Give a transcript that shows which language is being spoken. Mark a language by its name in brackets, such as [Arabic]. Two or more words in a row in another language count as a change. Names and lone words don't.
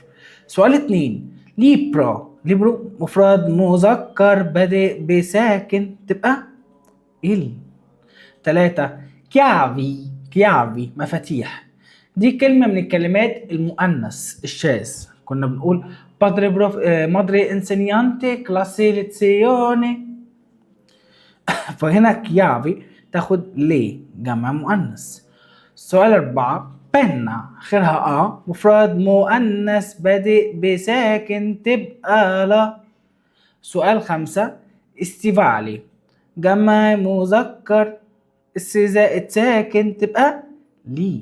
[Arabic] سؤال 2، ليبرو. ليبرو مفرد مذكر بادئ بساكن تبقى ال. 3، كيافي. كيافي مفاتيح، دي كلمة من الكلمات المؤنث الشاذ. كنا بنقول [Italian] padre prof madre insegnante classe lezione. [Arabic] فهنا كيافي تاخد ليه جمع مؤنث. سؤال 4، بنا آخرها مفرد مؤنث بادئ بساكن تبقى لا. سؤال 5، استيفالي جمع مذكر زائد ساكن تبقى لي.